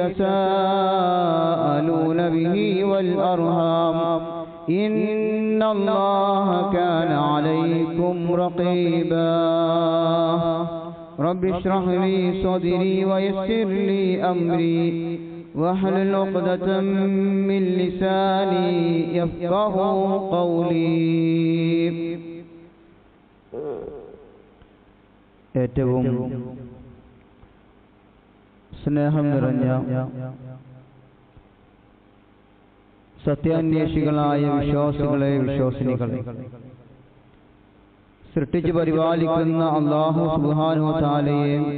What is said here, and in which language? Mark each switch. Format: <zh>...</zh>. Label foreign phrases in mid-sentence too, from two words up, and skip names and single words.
<ar>تساءلون به والأرحام إن الله كان عليكم رقيبا رب اشرح لي صدري ويسر لي أمري واحلل عقدة من لساني يفقهوا قولي.</ar> <ml>ഏറ്റവും സ്നേഹം നിറഞ്ഞ സത്യാന്വേഷികളായ വിശ്വാസികളെ വിശ്വാസിനികളെ, സൃഷ്ടിച്ച് പരിപാലിക്കുന്ന അല്ലാഹു</ml> <ar>سبحانه وتعالى</ar>